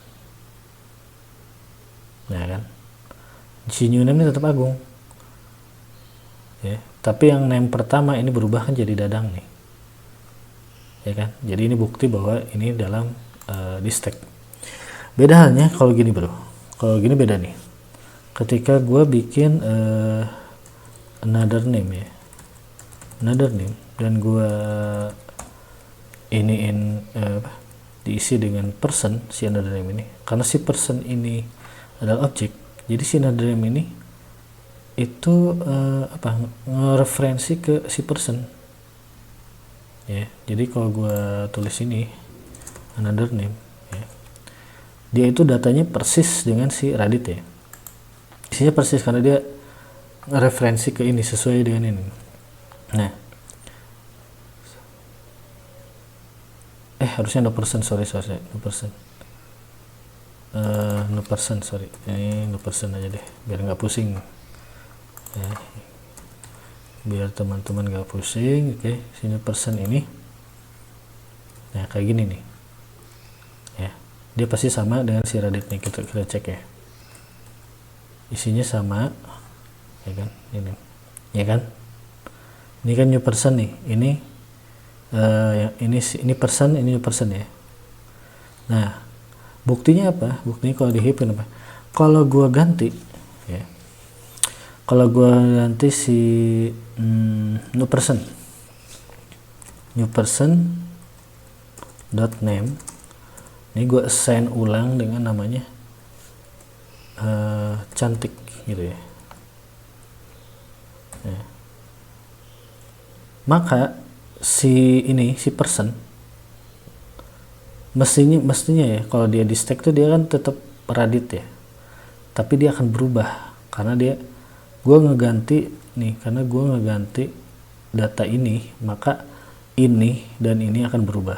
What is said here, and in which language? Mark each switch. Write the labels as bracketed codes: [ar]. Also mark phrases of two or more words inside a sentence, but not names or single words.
[id] Nah kan, si [en] new name [id] ini tetap Agung ya, tapi yang name pertama ini berubah kan jadi Dadang nih ya kan. Jadi ini bukti bahwa ini dalam di stack. Beda halnya kalau gini bro, kalau gini beda nih, ketika gue bikin [en] another name [id] ya, [en] another name, [id] dan gue iniin diisi dengan person si [en] another name [id] ini, karena si person ini adalah objek, jadi si another name ini itu ngereferensi ke si person ya. Jadi kalau gue tulis ini [en] another name [id] ya, dia itu datanya persis dengan si Radit ya, isinya persis karena dia referensi ke ini sesuai dengan ini. Nah, harusnya [en] no person, [id] sorry [en] no person, [id] sorry, ini [en] no person [id] aja deh biar nggak pusing ya, biar teman-teman nggak pusing. Oke, sini person ini, nah kayak gini nih dia pasti sama dengan si Reddit nih. Kita cek ya, isinya sama ya kan, ini ya kan, ini kan [en] new person [id] nih, ini ini person, ini [en] new person [id] ya. Nah buktinya apa? Buktinya kalau di hip apa, kalau gua ganti ya, kalau gua ganti si [en] new person dot name, [id] ini gue assign ulang dengan namanya cantik gitu ya. Maka si person mestinya ya, kalau dia di stack tuh dia kan tetap Radit ya, tapi dia akan berubah karena gue ngeganti nih, karena gue ngeganti data ini, maka ini dan ini akan berubah.